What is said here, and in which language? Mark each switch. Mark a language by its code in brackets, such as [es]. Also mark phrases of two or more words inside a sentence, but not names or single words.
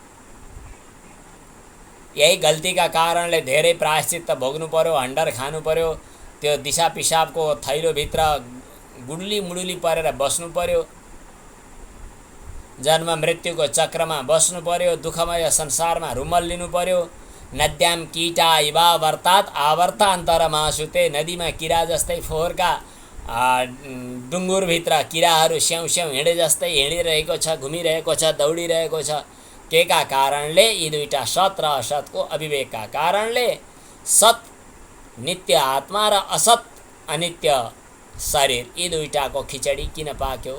[ne] यही गल्तीका कारणले धेरै प्रायश्चित भोग्नु पर्यो, हन्डर खानु पर्यो, त्यो दिशा पिसाबको थैलोभित्र गुडली मुडुली परेर बस्नु पर्यो। जन्म मृत्युको चक्रमा बस्नु पर्यो, दुःखमय संसारमा रुमल लिनु पर्यो। [sa] नद्याम कीटा इवा वर्तात आवर्तान्तरमा सुते, [ne] नदीमा किरा जस्तै फोहोरका डुङ्गुरभित्र किराहरू स्याउ स्याउ हिँडे जस्तै हिँडिरहेको छ, घुमिरहेको छ, दौडिरहेको छ। के का कारणले? यी दुईटा सत र असतको अविवेकका कारणले। सत नित्य आत्मा र असत अनित्य शरीर, यी दुईटाको खिचडी किन पाक्यो?